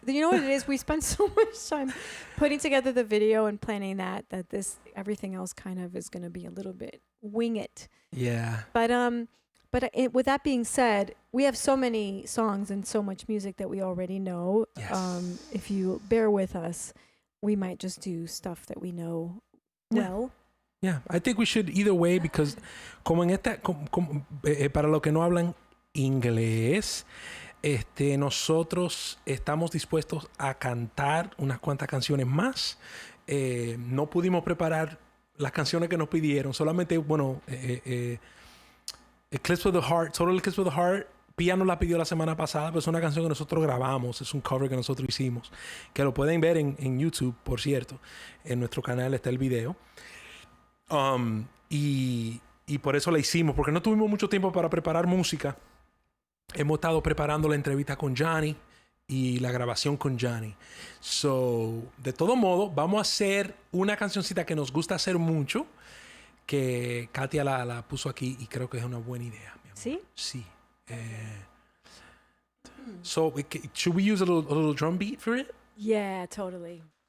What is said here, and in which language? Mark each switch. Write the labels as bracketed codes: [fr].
[en] You know what it is? We spend so much time putting together the video and planning that everything else kind of is going to be a little bit wing it. Yeah. But with that being said, we have so many songs and so much music that we already know. Yes. If you bear with us, we might just do stuff that we know well. Yeah, I think we should either way, because [es] como en esta, para los que no hablan inglés, nosotros estamos dispuestos a cantar unas cuantas canciones más. No pudimos preparar las canciones que nos pidieron, solamente, bueno, Eclipse of the Heart, solo el Eclipse of the Heart, Pia nos la pidió la semana pasada, pero es una canción que nosotros grabamos, es un cover que nosotros hicimos, que lo pueden ver en YouTube, por cierto, en nuestro canal está el video. Y por eso la hicimos, porque no tuvimos mucho tiempo para preparar música. Hemos estado preparando la entrevista con Jhoni y la grabación con Jhoni. So, de todo modo, vamos a hacer una cancioncita que nos gusta hacer mucho, que Katia la puso aquí y creo que es una buena idea. Mi amor. ¿Sí? Sí. [en] So, should we use a little drum beat for it? Yeah, totally.